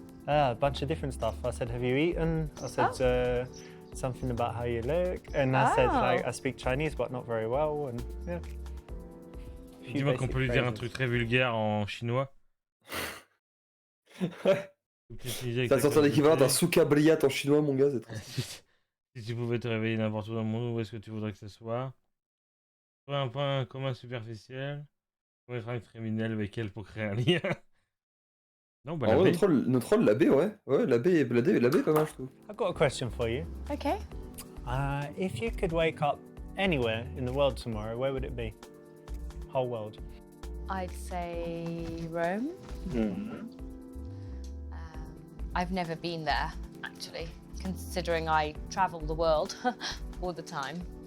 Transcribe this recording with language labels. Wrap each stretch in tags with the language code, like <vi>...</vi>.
<en>A bunch of different stuff. I said, have you eaten? I said something about how you look. And I said, like, I speak Chinese, but not very well. And yeah.</en> <fr>Dis-moi qu'on peut lui dire un truc très vulgaire en chinois. T'as sorti l'équivalent d'un</fr> <ru>souka briat</ru> <fr>en chinois, mon gars, c'est trop. Si tu pouvais te réveiller n'importe où dans le monde, où est-ce que tu voudrais que ce soit? Trouver un point commun superficiel. Trouver un criminel avec elle pour créer un lien. Non, bah, En la vrai, notre rôle, la B, ouais. Ouais, la B est pas mal, je trouve.</fr> <en>I've got a question for you. Okay. If you could wake up anywhere in the world tomorrow, where would it be? Whole world. I'd say Rome. I've never been there, actually, considering I travel the world all the time.</en>